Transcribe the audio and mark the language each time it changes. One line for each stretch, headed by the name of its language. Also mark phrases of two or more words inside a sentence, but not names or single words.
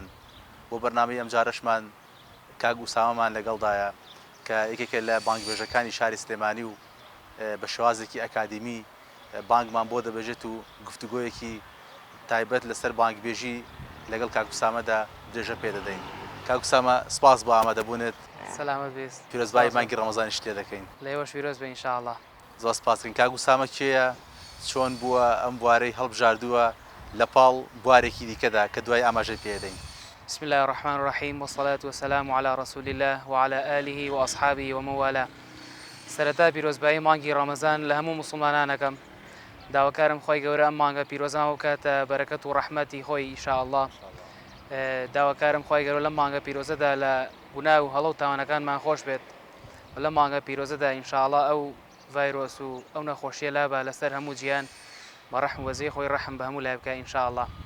Central Kurdish: بۆ بەرنامەی ئەم جارەشمان کاک ئوسامەمان لەگەڵدایە کە یەکێکە لە بانگبێژەکانی شاری سلێمانی و بە شێوازێکی ئەکادیمی بانگمان بۆ دەبێژێت و گفتوگۆیەکی تایبەت لەسەر بانگبێژی لەگەڵ کاک ئوسامەدا درێژە پێدەدەین. کاک ئوسامە سپاس بۆ ئامادەبوونت. سەلامەت بیست. پیرۆزبایی مانگی ڕەمەزانیش لێ دەکەین. لێوەش پیرۆز بێ ئینشاءڵڵا. زۆر سپاسکەین. کاک ئوسامە کێیە؟ چۆن بووە ئەم بوارەی هەڵبژاردووە لە پاڵ بوارێکی دیکەدا کە دوای ئاماژەی پێدەین؟
Arabic: بسم الله الرحمن الرحيم والصلاة والسلام على رسول الله وعلى آله وأصحابه ومن والاه.
Central Kurdish: سەرەتا پیرۆزبایی مانگی ڕەمەزان لە هەموو موسڵمانانەکەم. داواکارم خۆی گەورە ئەم مانگە پیرۆزان و کاتە بەرەکەت و ڕەحمەتی خۆی ئینشاءڵڵا. داواکارم خۆی گەورە لەم مانگە پیرۆزەدا لە گوناه و هەڵە و تاوانەکانمان خۆش بێت. لەم مانگە پیرۆزەدا ئینشاءڵڵا ئەو ڤایرۆس و ئەو نەخۆشیە لابە لەسەر هەموو جیان بە ڕەحم وەزەی خۆی ڕەحم بە هەموو لای بکە ئینشاءڵڵا.